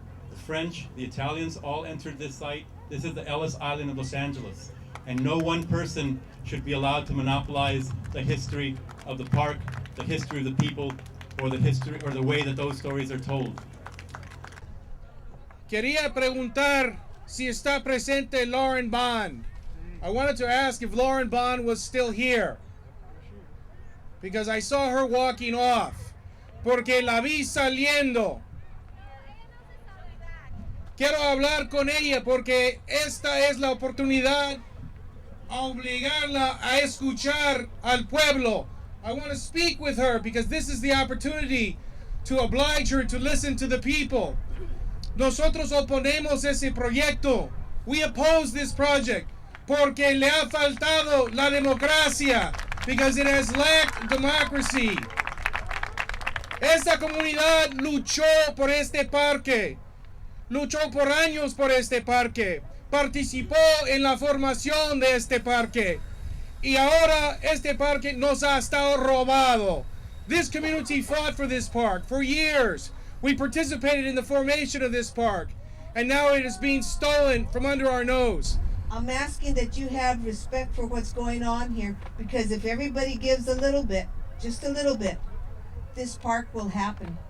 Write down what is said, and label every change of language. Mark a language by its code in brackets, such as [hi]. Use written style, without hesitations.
[en] The French, the Italians all entered this site. This is the Ellis Island of Los Angeles. And no one person should be allowed to monopolize the history of the park, the history of the people, or the history or the way that those stories are told. [es] Quería preguntar si está presente Lauren Bond. [en] I wanted to ask if Lauren Bond was still here, because I saw her walking off, [es] porque la vi saliendo. Quiero hablar con ella porque esta es la oportunidad a obligarla a escuchar al pueblo. [en] I want to speak with her because this is the opportunity to oblige her to listen to the people. [es] Nosotros oponemos ese proyecto. [en] We oppose this project [es] porque le ha faltado la democracia, [en] because it has lacked democracy. [es] Esta comunidad luchó por este parque. Luchó por años por este parque, participó en la formación de este parque, y ahora este parque nos ha estado robado. [en] This community fought for this park for years. We participated in the formation of this park, and now it is being stolen from under our nose. I'm asking that you have respect for what's going on here, because if everybody gives a little bit, just a little bit, this park will happen.